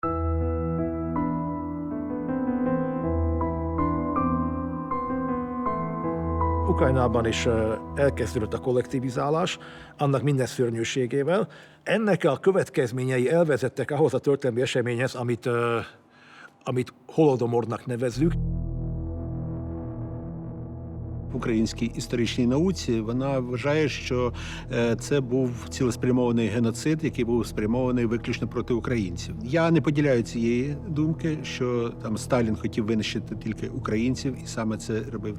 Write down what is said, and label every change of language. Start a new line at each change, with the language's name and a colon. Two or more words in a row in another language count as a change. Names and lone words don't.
Hungarian: Ukrajnában is elkezdődött a kollektivizálás, annak minden szörnyűségével. Ennek a következményei elvezettek ahhoz a történelmi eseményhez, amit Holodomornak nevezzük.
Ukrainian: В українській історичній науці вона вважає, що це був цілеспрямований геноцид, який був спрямований виключно проти українців. Я не поділяю цієї думки, що там Сталін хотів винищити тільки українців і саме це робив.